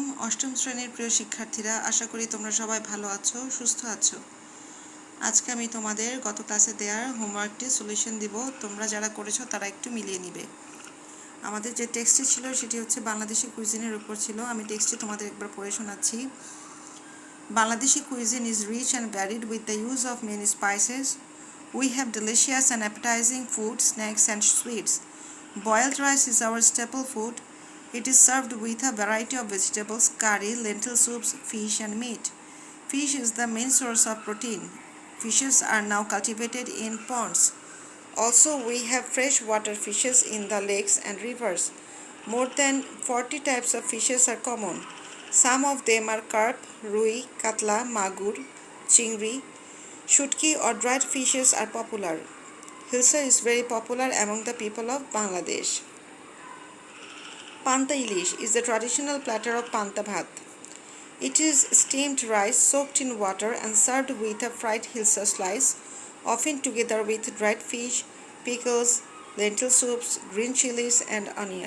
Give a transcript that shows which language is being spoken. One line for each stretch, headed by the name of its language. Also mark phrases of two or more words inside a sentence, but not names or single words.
Bangla: অষ্টম শ্রেণীর প্রিয় শিক্ষার্থীরা, আশা করি তোমরা সবাই ভালো আছো, সুস্থ আছো। আজকে আমি তোমাদের গত ক্লাসে দেওয়ার
English: homework solution
Bangla: দিব। তোমরা যারা করেছো তারা একটু মিলিয়ে নিবে। আমাদের যে টেক্সটটি ছিল সেটি হচ্ছে বাংলাদেশি কুইজিনের উপর ছিল। আমি টেক্সটটি তোমাদের একবার পড়ে শোনাচ্ছি।
English: Bangladeshi cuisine is rich and varied with the use of many spices. We have delicious and appetizing food, snacks and sweets. Boiled rice is our staple food. It is served with a variety of vegetables, curry, lentil soups, fish and meat. Fish is the main source of protein. Fishes are now cultivated in ponds. Also, we have freshwater fishes in the lakes and rivers. More than 40 types of fishes are common. Some of them are carp, rui, katla, magur, chingri. Shutki or dried fishes are popular. Hilsa is very popular among the people of Bangladesh. Panta ilish is the traditional platter of panta bhat. It is steamed rice soaked in water and served with a fried hilsa slice, often together with dried fish, pickles, lentil soups, green chilies and onion.